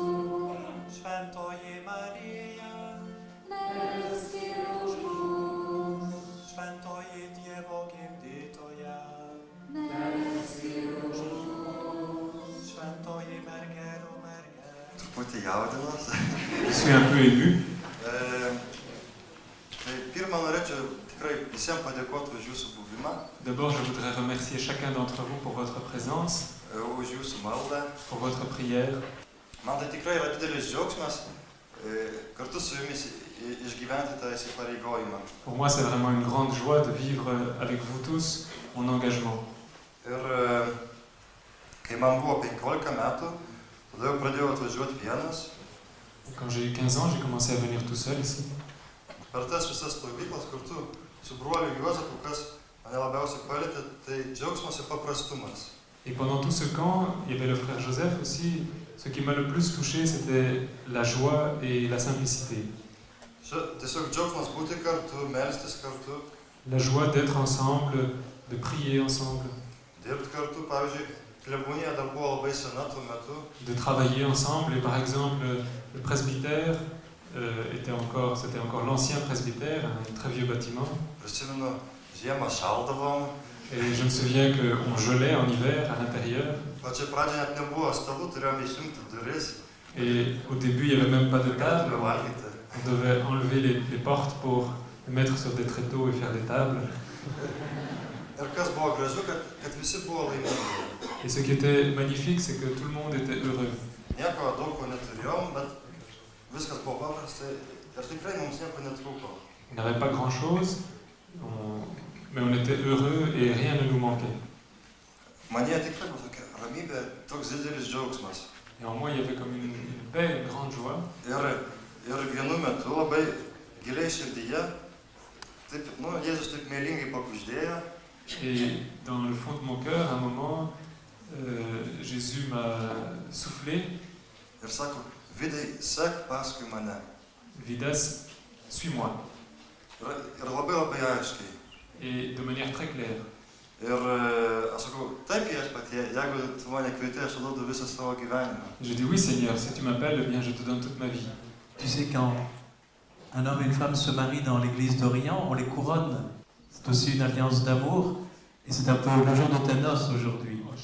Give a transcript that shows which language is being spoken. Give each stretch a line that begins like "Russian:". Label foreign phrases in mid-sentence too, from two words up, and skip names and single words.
Lithuanian: Šventoji Marija, melskis už mus. Šventoji Dievo gimdytoja, melskis už mus. Šventoji mergelų mergelė. Truputį jaudinuosi.
French: Je suis un peu ému.
Lithuanian: Tai pirmą norėčiau tikrai visiems padėkoti už jūsų buvimą.
French: D'abord, je voudrais remercier chacun d'entre vous pour votre présence,
Lithuanian: už jūsų maldą.
French: pour votre prière.
Lithuanian: Man tai tikrai yra didelis džiaugsmas kartu su jumis išgyventi tą įsipareigojimą.
French: Pour moi, c'est vraiment une grande joie de vivre avec vous tous mon engagement.
Lithuanian: Ir kai man buvo 15 metų, tada jau pradėjau atvažiuoti vienas.
French: Quand j'ai eu 15 ans, j'ai commencé à venir tout seul ici.
Lithuanian: Per tas visas stovyklas kartu su broliu Juozapu, kas mane labiausiai palietė, tai džiaugsmas ir paprastumas.
French: Et pendant tout ce camp, il y avait le frère Joseph aussi. Ce qui m'a le plus touché, c'était la joie et la simplicité.
Lithuanian: Tiesiog džiaugsmas būti kartu, melstis kartu.
French: La joie d'être ensemble, de prier ensemble.
Lithuanian: Dirbti kartu, pavyzdžiui, klebonija dar buvo labai sena tuo metu.
French: De travailler ensemble, et par exemple, le presbytère c'était encore l'ancien presbytère, un très vieux bâtiment.
Lithuanian: Prisimenu, žiemą šaldavom.
French: Et je me souviens qu'on gelait en hiver à l'intérieur.
Lithuanian: Pačioj pradžioje net nebuvo stalų, turėjome išimti duris.
French: Et au début, il n'y avait même pas de table. On devait enlever les portes pour les mettre sur des tréteaux et faire des tables.
Lithuanian: Ir kas buvo gražu, kad visi buvo laimingi.
French: Et ce qui était magnifique, c'est que tout le monde était heureux.
Lithuanian: Nieko daug ko neturėjom, bet viskas buvo paprasta ir tikrai mums nieko netrūko.
French: On n'avait pas grand-chose, mais on était heureux et rien ne nous manquait.
Lithuanian: Manyje tikrai buvo tokia ramybė, toks didelis džiaugsmas.
French: Et en moi, il y avait comme une paix, une grande joie.
Lithuanian: Ir vienu metu labai giliai širdyje, taip, Jėzus taip meilingai pakuždėjo.
French: Et dans le fond de mon cœur, à un moment, Jésus m'a soufflé.
Lithuanian: Ir sako, Vidai, sek paskui mane.
French: Vidas, suis-moi.
Lithuanian: Ir labai labai aiškiai.
French: Et de manière très claire.
Lithuanian: Ir aš sakau, taip viešpatie, jeigu tu mane kvieti, aš duodu visą savo gyvenimą.
French: Je dis oui Seigneur, si tu m'appelles, eh bien je te donne toute ma vie. Tu sais, quand un homme et une femme se marient dans l'église d'Orient, on les couronne. C'est aussi une alliance d'amour, et c'est un peu le jour de tes noces aujourd'hui.